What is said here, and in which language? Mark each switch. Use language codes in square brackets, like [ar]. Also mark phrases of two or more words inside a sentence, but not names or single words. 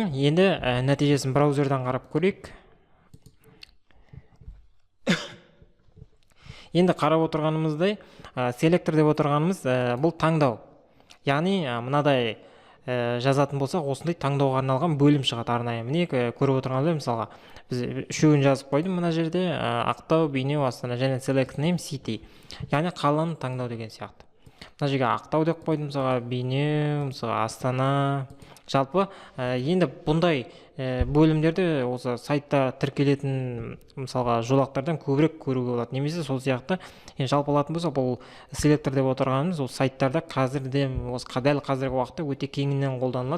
[kk] Енді нәтижесін браузердан қарап көрейік. Енді қарап отырғанымыздай, селектор деп отырғанымыз бұл таңдау. Яғни мынадай жазатын болсақ, осындай таңдауға арналған бөлім шығады арнайы. Міне көріп отырғанымыздай, мысалға біз үшеуін жазып қойдым мына жерде: Ақтау, Бейнеу, Астана, және [en] select name city. [kk] Яғни қаланы таңдау деген сияқты. Мына жерге Ақтау деп қойдым, мысалға Бейнеу, мысалға Астана. Жалпы енді бұндай бөлімдерді осы сайтта тіркелетін мысалға жолақтардан көбірек көруге болады. Немесе сол сияқты жалпы алатын болса, бұл селектор деп отырғанымыз ол сайттарда қазірде дәл қазіргі уақытта өте кеңінен қолданылады.